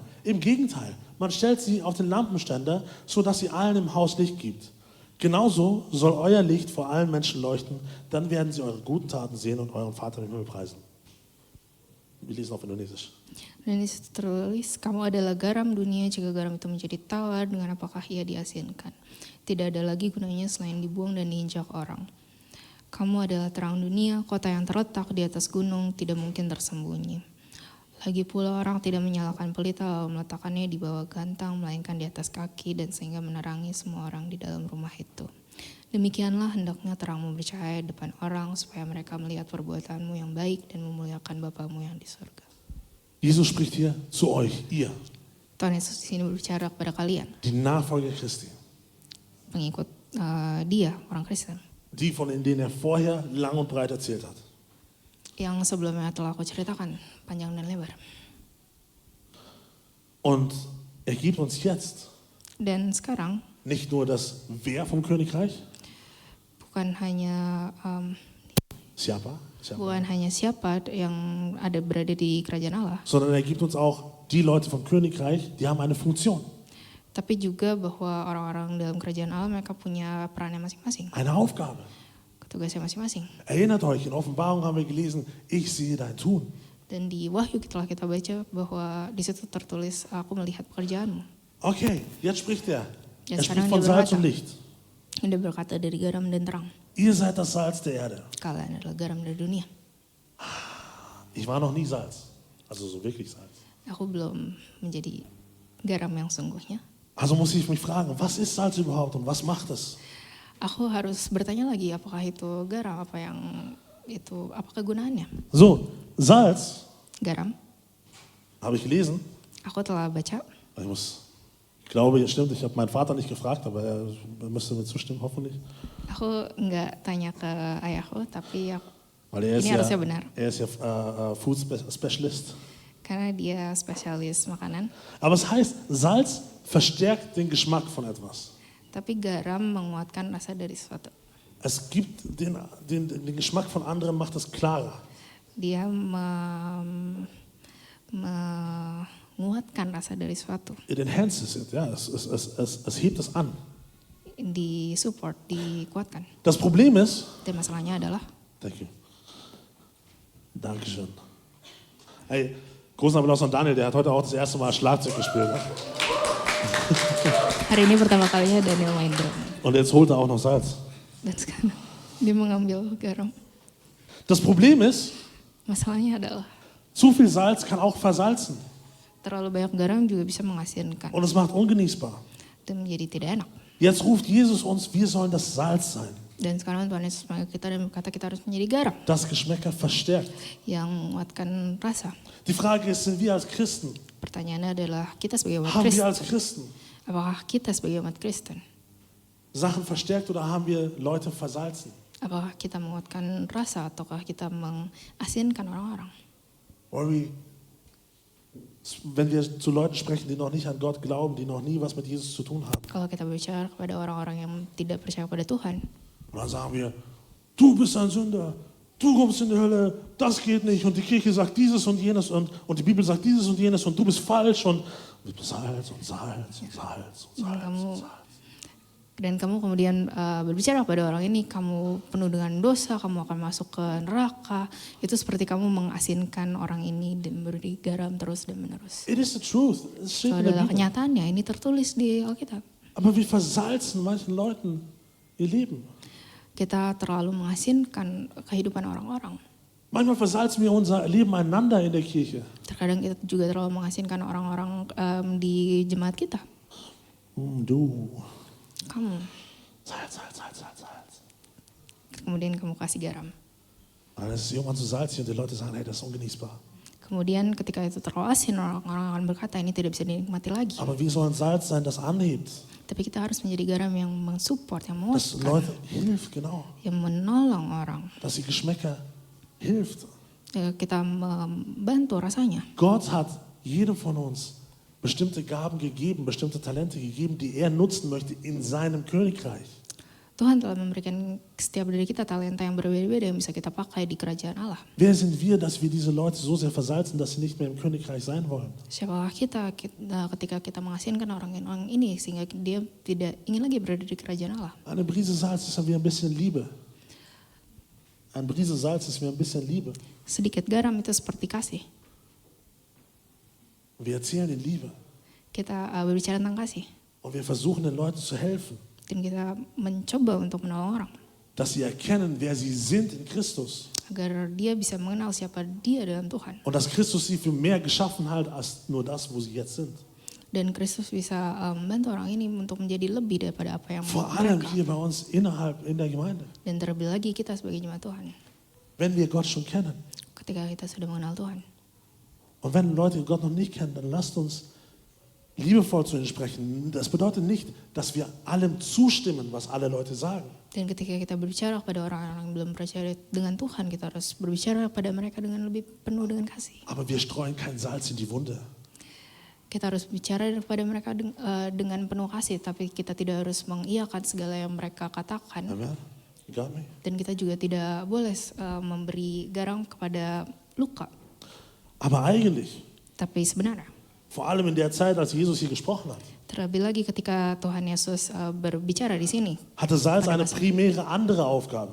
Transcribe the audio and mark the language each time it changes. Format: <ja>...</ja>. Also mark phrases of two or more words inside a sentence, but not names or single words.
<de>Im Gegenteil, man stellt sie auf den Lampenständer, sodass sie allen im Haus Licht gibt. Genauso soll euer Licht vor allen Menschen leuchten, dann werden sie eure guten Taten sehen und euren Vater im Himmel preisen. Wir lesen auf Indonesisch.</de> <id>Dan di situ tertulis, kamu adalah garam dunia, jika garam itu menjadi tawar, dengan apakah ia diasinkan? Tidak ada lagi gunanya selain dibuang dan diinjak orang. Kamu adalah terang dunia, kota yang terletak di atas gunung, tidak mungkin tersembunyi. Lagi pula orang tidak menyalakan pelita lalu meletakkannya di bawah gantang, melainkan di atas kaki dan sehingga menerangi semua orang di dalam rumah itu. Demikianlah hendaknya terangmu bercahaya di depan orang supaya mereka melihat perbuatanmu yang baik dan memuliakan Bapamu yang di surga.</id> <de>Jesus spricht hier zu euch, ihr,</de> <id>Tuhan Yesus di sini berbicara kepada kalian,</id> <de>die Nachfolger Christi,</de> <id>pengikut Dia, orang Kristen,</id> <de>die von denen vorher lang und breit erzählt hat.</de> <id>yang sebelumnya telah aku ceritakan panjang dan lebar.</id> <de>Und gibt uns jetzt</de> <id>Dan sekarang</id> <de>nicht nur das Wer vom Königreich,</de> <id>bukan hanya siapa, bukan hanya siapa yang ada berada di kerajaan Allah,</id> <de>sondern gibt uns auch die Leute vom Königreich, die haben eine Funktion,</de> <id>tapi juga bahwa orang-orang dalam kerajaan Allah mereka punya perannya masing-masing,</id> <de>eine Aufgabe.</de> <id>tugasnya masing-masing.</id> <de>Erinnert euch, in Offenbarung haben wir gelesen, ich sehe dein Tun.</de> <id>Dan di Wahyu telah kita baca bahwa di situ tertulis, aku melihat pekerjaanmu.</id> <de>Okay, jetzt spricht er.</de> <id>Dan</id> <de>Er spricht</de> <id>sekarang</id> <de>von</de> <id>dia</id> <de>Salz</de> <id>berkata,</id> <de>und Licht.</de> <id>Dia berkata dari garam dan terang.</id> <de>Ihr seid das Salz der Erde.</de> <id>Kalian adalah garam dari dunia.</id> <de>Ich war noch nie Salz, also so wirklich Salz.</de> <id>Aku belum menjadi garam yang sungguhnya.</id> <de>Also muss ich mich fragen, was ist Salz überhaupt und was macht es?</de> <id>Aku harus bertanya lagi, apakah itu garam, apa kegunaannya?</id> <de>So, Salz,</de> <id>Garam,</id> <de>habe ich gelesen.</de> <id>aku telah baca.</id> <de>Ich glaube, es stimmt, ich habe meinen Vater nicht gefragt, aber er müsste mir zustimmen, hoffentlich.</de> <id>Aku nggak tanya ke ayahku, tapi</id> <de>Weil er</de> <id>ini harusnya benar.</id> <de>ist ja</de> <en>Food Specialist.</en> <id>Karena dia spesialis makanan.</id> <de>Aber es heißt, Salz verstärkt den Geschmack von etwas.</de> <id>Tapi garam menguatkan rasa dari sesuatu.</id> <de>Es gibt den Geschmack von anderen, macht es klarer.</de> <id>Dia menguatkan rasa dari sesuatu.</id> <en>It enhances it,</en> <de>ja, es hebt es an.</de> <id>Disupport, dikuatkan.</id> <de>Das Problem ist,</de> <id>Dan masalahnya adalah,</id> <en>thank you.</en> <de>Dankeschön. Hey, großen Applaus an Daniel, der hat heute auch das erste Mal Schlagzeug gespielt. Ne?</de> <id>hari ini pertama kalinya Daniel main drum.</id> <de>Und jetzt holt er auch noch Salz.</de> <id>Dan sekarang dia mengambil garam.</id> <de>Das Problem ist,</de> <id>Masalahnya adalah,</id> <de>zu viel Salz kann auch versalzen.</de> <id>terlalu banyak garam juga bisa mengasinkan.</id> <de>Und es macht ungenießbar.</de> <id>Dan menjadi tidak enak.</id> <de>Jetzt ruft Jesus uns, wir sollen das Salz sein.</de> <id>Dan sekarang Tuhan Yesus memanggil kita dan berkata kita harus menjadi garam.</id> <de>Das Geschmäcker verstärkt.</de> <id>Yang menguatkan rasa.</id> <de>Die Frage ist, sind wir als Christen,</de> <id>Pertanyaannya adalah, kita sebagai umat</id> <de>haben wir</de> <id>Kristen,</id> <de>als Christen</de> <id>apakah kita sebagai umat Kristen,</id> <de>Sachen verstärkt oder haben wir Leute versalzen?</de> <id>apakah kita menguatkan rasa ataukah kita mengasinkan orang-orang?</id> <de>Wenn wir zu Leuten sprechen, die noch nicht an Gott glauben, die noch nie was mit Jesus zu tun haben,</de> <id>Kalau kita berbicara kepada orang-orang yang tidak percaya pada Tuhan,</id> <de>und dann sagen wir, du bist ein Sünder, du kommst in die Hölle, das geht nicht und die Kirche sagt dieses und jenes und die Bibel sagt dieses und jenes und du bist falsch und Salz und Salz und Salz und Salz und Salz.</de> <id>dan kamu kemudian berbicara kepada orang ini, kamu penuh dengan dosa, kamu akan masuk ke neraka. Itu seperti kamu mengasinkan orang ini dan memberi garam terus dan menerus.</id> <en>It is the truth.</en> <de>Es</de> <id>Itu</id> <de>steht in der</de> <id>adalah</id> <de>Bibel.</de> <id>kenyataannya, ini tertulis di Alkitab.</id> <de>Aber wir versalzen manchen Leuten ihr Leben.</de> <id>Kita terlalu mengasinkan kehidupan orang-orang.</id> <de>Manchmal versalzen wir unser Leben einander in der Kirche.</de> <id>Terkadang kita juga terlalu mengasinkan orang-orang di jemaat kita.</id> <de>Du,</de> <id>Kamu,</id> <de>Salz.</de> <id>kemudian kamu kasih garam.</id> <de>Und dann ist es irgendwann zu salzig und die Leute sagen, hey, das ist ungenießbar.</de> <id>Kemudian ketika itu terlalu asin, orang-orang akan berkata ini tidak bisa dinikmati lagi.</id> <de>Aber wir sollen Salz sein, das anhebt,</de> <id>Tapi kita harus menjadi garam yang mensupport, yang</id> <de>das</de> <id>menguatkan,</id> <de>Leute hilft, genau,</de> <id>yang menolong orang.</id> <de>dass die Geschmäcker hilft.</de> <id>Kita membantu rasanya.</id> <de>Gott hat jedem von uns bestimmte Gaben gegeben, bestimmte Talente gegeben, die er nutzen möchte in seinem Königreich.</de> <id>Tuhan telah memberikan setiap dari kita talenta yang berbeda-beda yang bisa kita pakai di kerajaan Allah.</id> <de>Wer sind wir, dass wir diese Leute so sehr versalzen, dass sie nicht mehr im Königreich sein wollen?</de> <id>Siapakah kita ketika kita mengasinkan orang-orang ini sehingga dia tidak ingin lagi berada di kerajaan Allah?</id> <de>Eine Prise Salz ist wie ein bisschen Liebe. Ein Prise Salz ist wie ein bisschen Liebe.</de> <id>Sedikit garam itu seperti kasih.</id> <de>Wir erzählen in Liebe</de> <id>Kita berbicara tentang kasih</id> <de>und wir versuchen den Leuten zu helfen,</de> <id>dan kita mencoba untuk menolong orang</id> <de>dass sie erkennen, wer sie sind in Christus</de> <id>agar dia bisa mengenal siapa dia dalam Tuhan</id> <de>und dass Christus sie für mehr geschaffen hat als nur das, wo sie jetzt sind.</de> <id>dan Kristus bisa membantu orang ini untuk menjadi lebih daripada apa yang</id> <de>Vor allem</de> <id>mereka.</id> <de>hier bei uns innerhalb in der Gemeinde.</de> <id>Dan terlebih lagi kita sebagai jemaat Tuhan</id> <de>Wenn wir Gott schon kennen</de> <id>ketika kita sudah mengenal Tuhan.</id> <de>und wenn Leute Gott noch nicht kennen, dann lasst uns liebevoll zu ihnen sprechen. Das bedeutet nicht, dass wir allem zustimmen, was alle Leute sagen.</de> <id>Dan ketika kita berbicara kepada orang-orang yang belum percaya dengan Tuhan, kita harus berbicara kepada mereka dengan lebih penuh dengan kasih.</id> <de>Aber wir streuen kein Salz in die Wunde.</de> <id>Kita harus bicara kepada mereka dengan penuh kasih, tapi kita tidak harus mengiyakan segala yang mereka katakan.</id> <en>Amen. You got me?</en> <id>Dan kita juga tidak boleh memberi garam kepada luka.</id> <de>Aber eigentlich,</de> <id>Tapi sebenarnya,</id> <de>vor allem in der Zeit, als Jesus hier gesprochen hat,</de> <id>terlebih lagi ketika Tuhan Yesus berbicara di sini,</id> <de>hatte Salz eine primäre andere Aufgabe.</de>